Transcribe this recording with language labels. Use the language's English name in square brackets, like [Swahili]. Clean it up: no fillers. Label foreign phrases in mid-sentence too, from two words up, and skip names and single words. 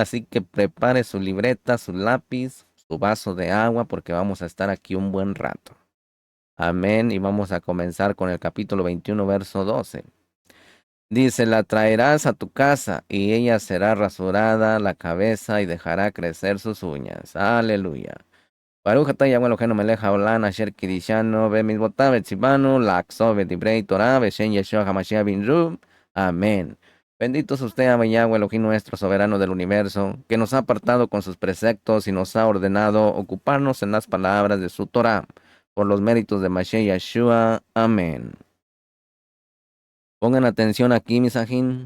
[Spanish] Así que prepare su libreta, su lápiz, su vaso de agua, porque vamos a estar aquí un buen rato. Amén. Y vamos a comenzar con el capítulo 21, verso 12. Dice, la traerás a tu casa y ella será rasurada la cabeza y dejará crecer sus uñas. Aleluya. [Hebrew] ברוך אתה יהוה אלוהינו מלך העולם אשר קידשנו במצוותיו וציוונו לעסוק בדברי תורה בשם ישוע המשיח בין רוב. [Spanish] Amén. Bendito es usted, Yahweh Elohim nuestro, soberano del universo, que nos ha apartado con sus preceptos y nos ha ordenado ocuparnos en las palabras de su Torah, por los méritos de Mashiach Yeshua. Amén. Pongan atención aquí, misajín.